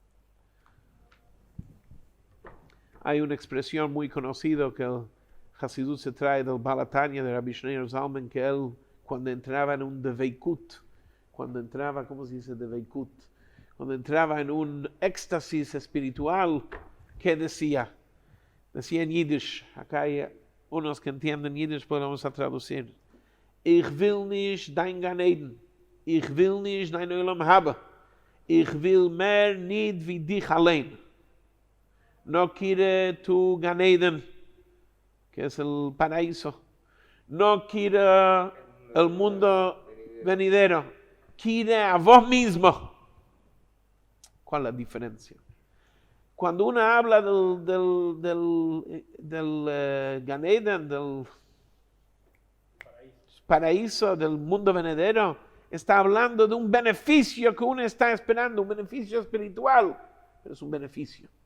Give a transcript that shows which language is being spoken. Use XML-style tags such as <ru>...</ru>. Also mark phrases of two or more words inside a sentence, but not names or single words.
<es>Hay una expresión muy conocida que el Hasidut se trae del Baal HaTanya de Rabbi Shneur Zalman, que él cuando entraba en un deveikut, ¿cómo se dice deveikut? Cuando entraba en un éxtasis espiritual, ¿qué decía? Decía en Yiddish, acá hay unos que entienden Yiddish, podemos traducir.</es> <yi>איך וויל נישט דיין</yi> <he>גן עדן,</he> <yi>איך וויל נישט דיין</yi> <he>עולם הבא,</he> <yi>איך וויל מער נישט ווי דיך אליין.</yi> <es>No quiere tu</es> <he>גן עדן,</he> <es>que es el paraíso. No quiere el mundo venidero. Quiere a vos mismo. ¿Cuál es la diferencia? Cuando uno habla del</es> <he>גן עדן,</he> <es>del paraíso, del mundo venidero, está hablando de un beneficio que uno está esperando, un beneficio espiritual, pero es un beneficio.</es>